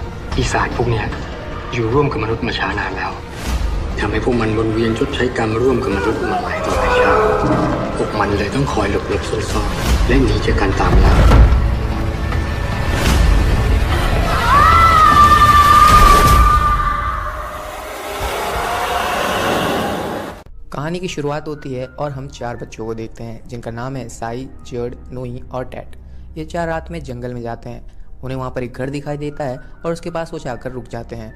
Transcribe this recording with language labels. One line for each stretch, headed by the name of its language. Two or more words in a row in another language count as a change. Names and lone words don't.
Thai: ปีศาจพวกเนี้ยอยู่ร่วมกับมนุษย์มาช้านานแล้วทำให้พวกมันวนเวียนชดใช้กรรมร่วมกับมนุษย์มาหลายต่อหลายชาติพวกมันเลยต้องคอยหลบซ่อนๆและหนีจากการตามล่า
Hindi: कहानी की शुरुआत होती है और हम 4 बच्चों को देखते हैं जिनका नाम है साई, जर्ड, नोई और टैट। ये 4 रात में जंगल में जाते हैं। उन्हें वहाँ पर एक घर दिखाई देता है और उसके पास वो जाकर रुक जाते हैं।